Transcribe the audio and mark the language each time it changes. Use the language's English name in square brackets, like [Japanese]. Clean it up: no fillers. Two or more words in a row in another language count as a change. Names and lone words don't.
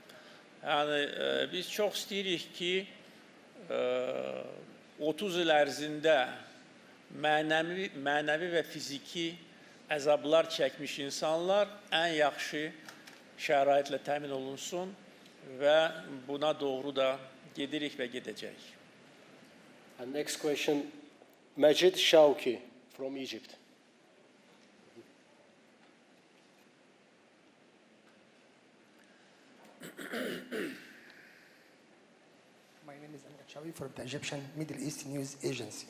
[Azerbaijani] Yəni, biz çox istəyirik ki, 30 il ərzində mənəvi və fiziki əzablar çəkmiş insanlar ən yaxşı şəraitlə təmin olunsun və buna doğru da gedirik və gedəcək. [English] And next question, Majid Shauki from Egypt. My name is Amir Chawi from the Egyptian Middle East News Agency.